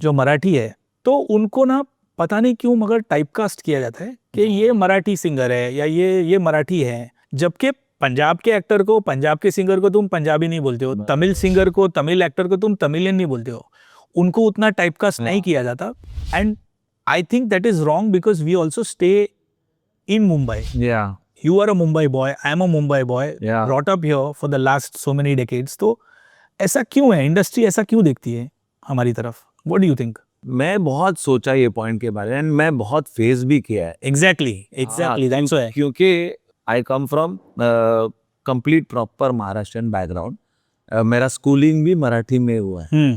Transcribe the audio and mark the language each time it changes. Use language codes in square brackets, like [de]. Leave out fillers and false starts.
[hi] जो मराठी है, तो उनको ना पता नहीं क्यों मगर टाइपकास्ट किया जाता है कि ये मराठी सिंगर है या ये मराठी है, जबकि पंजाब के एक्टर को, पंजाब के सिंगर को तुम पंजाबी नहीं बोलते हो, तमिल सिंगर को, तमिल एक्टर को तुम तमिलियन नहीं बोलते हो, उनको उतना टाइपकास्ट नहीं किया जाता। [en] And I think that is wrong because we also stay in Mumbai. या You are a Mumbai boy, I am a Mumbai boy, Yeah. brought up here for the last so many decades. [hi] तो ऐसा क्यों है, industry ऐसा क्यों देखती है हमारी तरफ? [en] What do you think? [hi] मैं बहुत सोचा ये पॉइंट के बारे में, मैं बहुत फेस भी किया है। [en] Exactly, that's why. [hi] क्योंकि [en] I come from complete proper Maharashtrian background, [hi] मेरा स्कूलिंग भी मराठी में हुआ है।